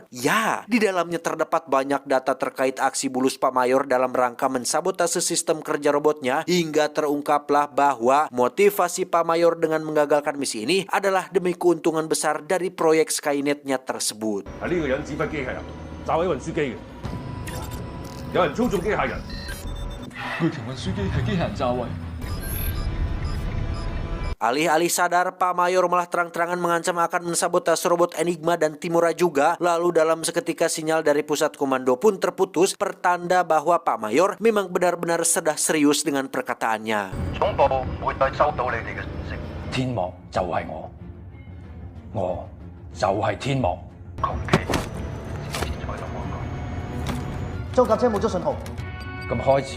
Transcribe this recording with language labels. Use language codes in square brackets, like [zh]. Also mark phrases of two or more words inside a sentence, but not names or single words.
[id] Ya, di dalamnya terdapat banyak data terkait aksi bulus Pak Mayor dalam rangka mensabotase sistem kerja robotnya, hingga terungkaplah bahwa motivasi Pak Mayor dengan menggagalkan misi ini adalah demi keuntungan besar dari proyek Skynet-nya tersebut. [yue] 係呢個人指揮機械人炸毀運輸機嘅，有人操縱機械人。巨型運輸機係機械人炸毀。 [id] Alih-alih sadar, Pak Mayor malah terang-terangan mengancam akan mensabotase robot Enigma dan Timura juga. Lalu dalam seketika sinyal dari pusat komando pun terputus, pertanda bahwa Pak Mayor memang benar-benar sudah serius dengan perkataannya. [yue] 總部會再收到你哋嘅信息。天幕就係我就係天幕。求其先至再同我講。裝甲車冇咗信號。咁開始。